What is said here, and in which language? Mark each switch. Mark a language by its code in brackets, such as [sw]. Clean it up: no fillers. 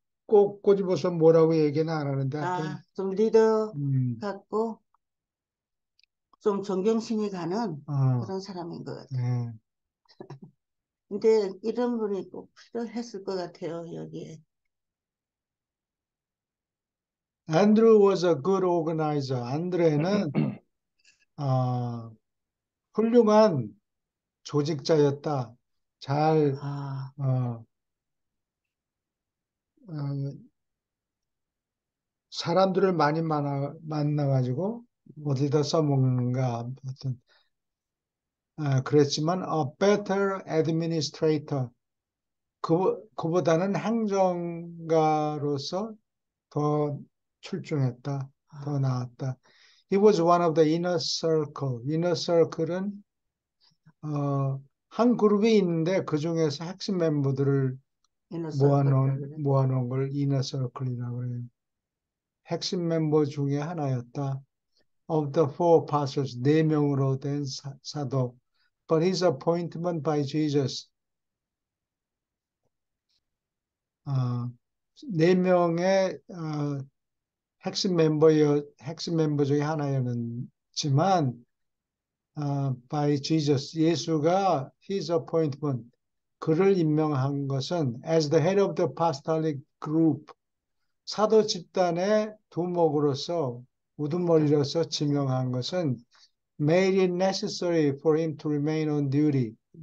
[ko] 꼭 꼬집어서 뭐라고 얘기는 안 하는데, 하여튼, 좀 리더 음, 같고, 좀 존경심이 가는 어, 그런 사람인 것 같아요. 예. 근데 이런 분이 꼭 필요했을 것 같아요, 여기에. [en] Andrew was a good organizer. [ko] 안드레는, 어, 훌륭한 조직자였다. 잘, 아, 어, 어, 사람들을 많이 만나가지고 어디다 써먹는가 하여튼 그랬지만 [en] a better administrator [ko] 그보다는 행정가로서 더 출중했다, 더 아, 나았다. [en] He was one of the inner circle. [ko] inner circle은 한 그룹이 있는데 그 중에서 핵심 멤버들을 이너서클이라 그래. 모아놓은 걸 inner circle이라고 그래요. 핵심 멤버 중에 하나였다. [en] Of the four apostles, [ko] 네 명으로 된 사도. [en] But his appointment by Jesus, [ko] 어, 네 명의 핵심 멤버 중에 하나였지만, [en] by Jesus, [ko] 예수가 [en] his appointment, [ko] 그를 임명한 것은 [en] as the head of the apostolic group, [ko] 사도 집단의 두목으로서 우두머리로서 지명한 것은 [en] made it necessary for him to remain on duty.